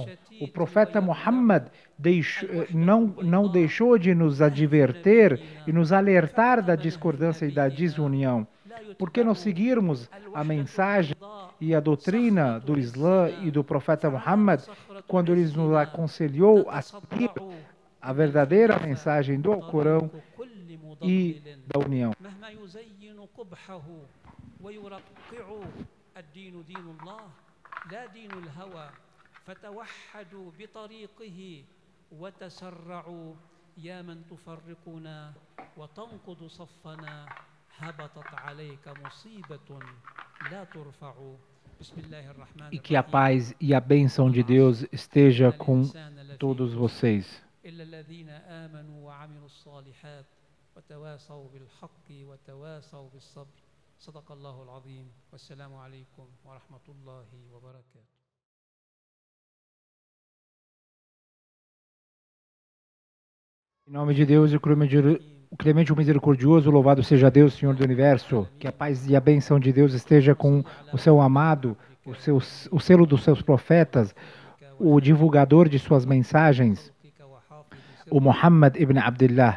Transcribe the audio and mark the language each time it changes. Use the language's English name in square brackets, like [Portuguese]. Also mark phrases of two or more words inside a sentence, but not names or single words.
[Portuguese] O profeta Muhammad não deixou de nos adverter e nos alertar da discordância e da desunião. Por que não seguirmos a mensagem e a doutrina do Islã e do profeta Muhammad quando ele nos aconselhou a seguir a verdadeira mensagem do Alcorão e da união? [Arabic] الدين دين الله لا دين الهوى فتوحدوا بطريقه وتسرعوا يا من تفرقنا وتنقض صفنا هبطت عليك مصيبة لا ترفع بسم الله الرحمن الرحيم. [Portuguese] E que a paz e a bênção de Deus esteja com todos vocês. [Arabic] إلا الذين آمنوا وعملوا الصالحات وتواصوا بالحق وتواصوا بالصبر. صدق الله العظيم والسلام عليكم ورحمة الله وبركاته. [Portuguese] Em nome de Deus, o clemente e o misericordioso, louvado seja Deus, Senhor do Universo. Que a paz e a bênção de Deus esteja com o seu amado, o selo dos seus profetas, o divulgador de suas mensagens, o Muhammad ibn Abdullah.